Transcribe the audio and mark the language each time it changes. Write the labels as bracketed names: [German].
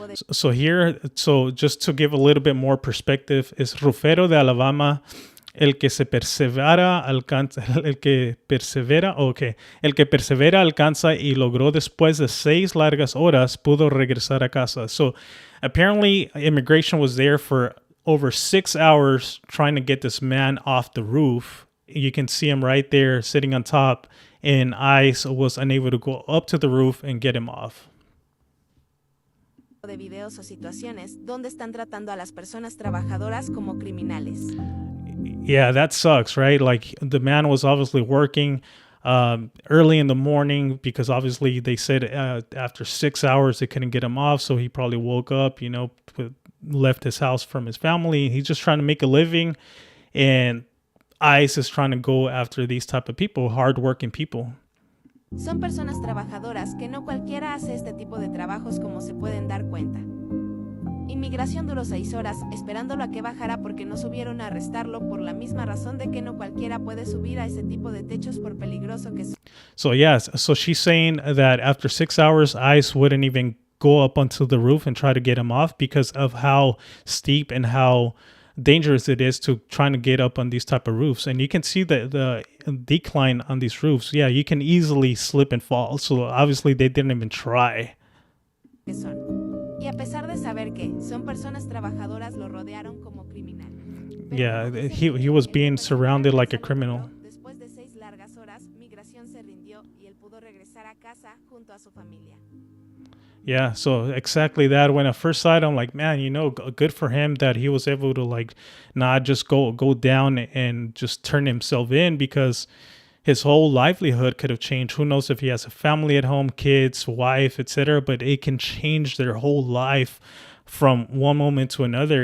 [English] So here, so just to give a little bit more perspective, is Rufero de Alabama. [Spanish] El que persevera alcanza y logró después de 6 largas horas pudo regresar a casa. [English] So apparently immigration was there for over 6 hours trying to get this man off the roof. You can see him right there sitting on top, and ICE was unable to go up to the roof and get him off. [Spanish] De videos o situaciones donde están tratando a las personas trabajadoras como criminales. [English] Yeah, that sucks, right? Like, the man was obviously working early in the morning, because obviously they said after 6 hours they couldn't get him off. So he probably woke up, left his house from his family. He's just trying to make a living, and ICE is trying to go after these type of people, hardworking people. [Spanish] Son personas trabajadoras que no cualquiera hace este tipo de trabajos, como se pueden dar cuenta. Inmigración duró 6 horas esperándolo a que bajara porque no subieron a arrestarlo, por la misma razón de que no cualquiera puede subir a ese tipo de techos por peligroso que es. [English] So yes, so she's saying that after 6 hours, ICE wouldn't even go up onto the roof and try to get him off because of how steep and how dangerous it is to trying to get up on these type of roofs. And you can see the decline on these roofs. Yeah, you can easily slip and fall. So obviously they didn't even try. [Spanish] Que son. Y a pesar de saber que son personas trabajadoras, lo rodearon como criminal. [English] Yeah, he was being surrounded like a criminal. [Spanish] Después de 6 largas horas, Migración se rindió y él pudo regresar a casa junto a su familia. [English] Yeah, so exactly that. When I first saw it, I'm like, man, good for him that he was able to like not just go down and just turn himself in, because his whole livelihood could have changed. Who knows if he has a family at home, kids, wife, etc. But it can change their whole life from one moment to another.